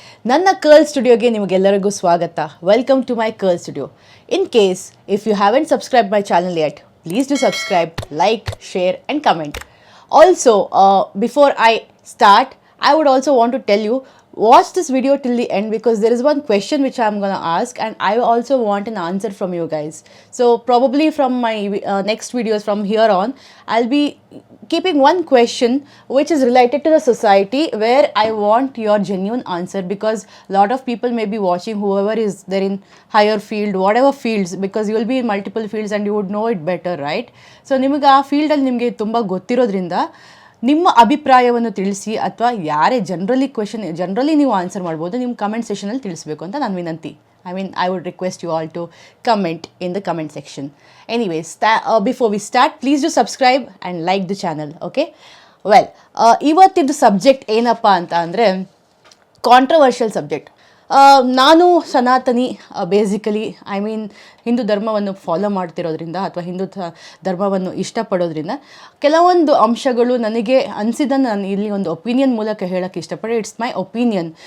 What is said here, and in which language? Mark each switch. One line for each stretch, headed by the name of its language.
Kannada: ನನ್ನ ಕರ್ಲ್ ಸ್ಟುಡಿಯೋಗೆ ನಿಮಗೆಲ್ಲರಿಗೂ ಸ್ವಾಗತ.
English: Welcome to my curl studio. In case if you haven't subscribe my channel yet, please do subscribe, like, share and comment. Also, before I start, I would also want to tell you, watch this video till the end because there is one question which I'm going to ask and I also want an answer from you guys. So probably from my next videos from here on, I'll be keeping one question which is related to the society where I want your genuine answer, because a lot of people may be watching, whoever is there in higher field, whatever fields, because you will be in multiple fields and you would know it better, right?
Kannada: So ನಿಮಗೆ ಆ ಫೀಲ್ಡಲ್ಲಿ ನಿಮಗೆ ತುಂಬ ಗೊತ್ತಿರೋದ್ರಿಂದ ನಿಮ್ಮ ಅಭಿಪ್ರಾಯವನ್ನು ತಿಳಿಸಿ, ಅಥವಾ ಯಾರೇ ಜನರಲಿ ನೀವು ಆನ್ಸರ್ ಮಾಡ್ಬೋದು, ನಿಮ್ಮ ಕಮೆಂಟ್ ಸೆಷನಲ್ಲಿ ತಿಳಿಸ್ಬೇಕು ಅಂತ ನಾನು ವಿನಂತಿ.
English: I would request you all to comment in the comment section. Anyways, before we start, please do subscribe and like the channel, okay?
Kannada: Well, ಇವತ್ತಿದ್ದು subject ಏನಪ್ಪ ಅಂತ ಅಂದರೆ ಕಾಂಟ್ರವರ್ಷಿಯಲ್ ಸಬ್ಜೆಕ್ಟ್. ನಾನು ಸನಾತನಿ, ಬೇಸಿಕಲಿ ಹಿಂದೂ ಧರ್ಮವನ್ನು ಫಾಲೋ ಮಾಡ್ತಿರೋದ್ರಿಂದ ಅಥವಾ ಹಿಂದೂ ಧರ್ಮವನ್ನು ಇಷ್ಟಪಡೋದ್ರಿಂದ ಕೆಲವೊಂದು ಅಂಶಗಳು ನನಗೆ ಅನಿಸಿದ್ದನ್ನು ನಾನು ಇಲ್ಲಿ ಒಂದು ಒಪಿನಿಯನ್ ಮೂಲಕ ಹೇಳೋಕ್ಕೆ ಇಷ್ಟಪಟ್ಟೆ.
English: It's my opinion.